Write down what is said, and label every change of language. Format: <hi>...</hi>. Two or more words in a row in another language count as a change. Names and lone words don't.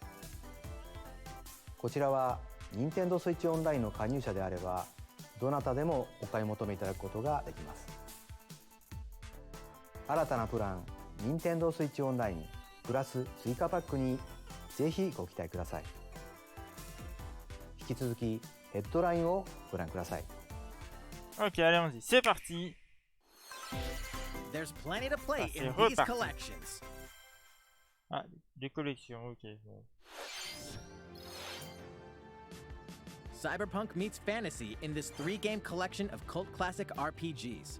<ja>こちらは任天堂スイッチオンラインの加入者であればどなたでもお買い求めいただくことができます。新たなプラン任天堂スイッチオンラインプラス追加パックにぜひご期待ください。引き続きヘッドラインをご覧ください。</ja> <fr>Ok, allons-y, c'est parti.</fr> <en>There's plenty to play in these collections.</en> <fr>Ah, des collections, ok.</fr> <en>Cyberpunk meets fantasy in this 3-game collection of cult classic RPGs.</en>